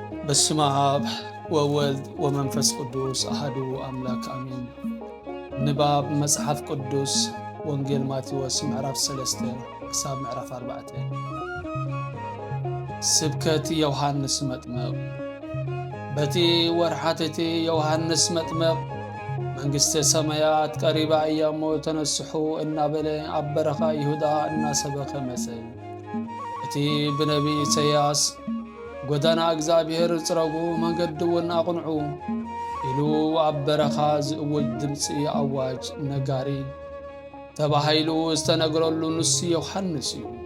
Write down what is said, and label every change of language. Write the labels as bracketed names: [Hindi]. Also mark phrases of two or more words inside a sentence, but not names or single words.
[Geez] በስመ አብ ወወልድ ወመንፈስ ቅዱስ አሐዱ አምላክ አሜን። [Tigrinya] ንባብ መጽሐፍ ቅዱስ ወንጌል ማቴዎስ ምዕራፍ 3 ክሳብ ምዕራፍ 4 ስብከት ዮሐንስ መጥምቅ በቲ ወርሓተቲ ዮሐንስ መጥምቅ መንግሥተ ሰማያት ቀሪባ እያሞ ተነስሑ እናበለ ኣብ በረኻ ይሁዳ እናሰበኸ መጸ። እቲ ብነቢ ኢሳይያስ ጎዳና እግዚአብሔር ጽረጉ መንገድውን አቅንዑ ኢሉ ኣብ በረኻ ዝእውጅ ድምፂ ኣዋጅ ነጋሪ ተባሂሉ ዝተነግረሉ ንሱ ዮሐንስ እዩ።